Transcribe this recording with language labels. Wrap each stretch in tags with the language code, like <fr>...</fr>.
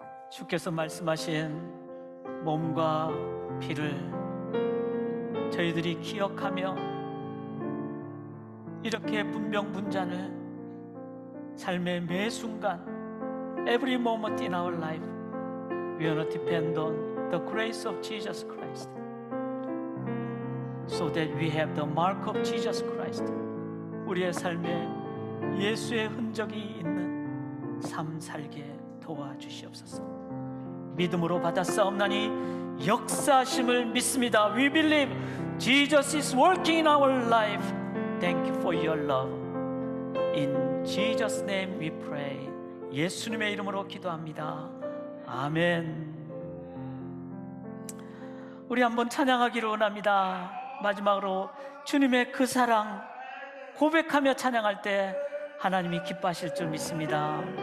<ko>주께서 말씀하신 몸과 피를 저희들이 기억하며 이렇게 분명분잔을 삶의 매 순간</ko> <en>every moment in our life we want to depend on the grace of Jesus Christ so that we have the mark of Jesus Christ.</en> <ko>우리의 삶에 예수의 흔적이 있는 삶 살게 도와주시옵소서. 믿음으로 받았사옵나니 역사하심을 믿습니다.</ko> <en>We believe Jesus is working in our life. Thank you for your love. In Jesus' name we pray.</en> <ko>예수님의 이름으로 기도합니다. 아멘. 우리 한번 찬양하기를 원합니다. 마지막으로 주님의 그 사랑 고백하며 찬양할 때 하나님이 기뻐하실 줄 믿습니다.</ko>